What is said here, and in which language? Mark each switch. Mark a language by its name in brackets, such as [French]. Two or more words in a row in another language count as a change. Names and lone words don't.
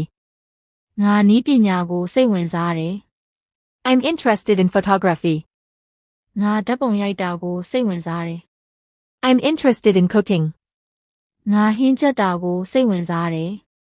[Burmese] ငါနည်းပညာကိုစိတ်ဝင်စားတယ် [English] I'm interested in photography. [Burmese] ငါဓာတ်ပုံရိုက်တာကိုစိတ်ဝင်စားတယ် [English] I'm interested in cooking. [Burmese] ငါဟင်းချက်တာကိုစိတ်ဝင်စားတယ်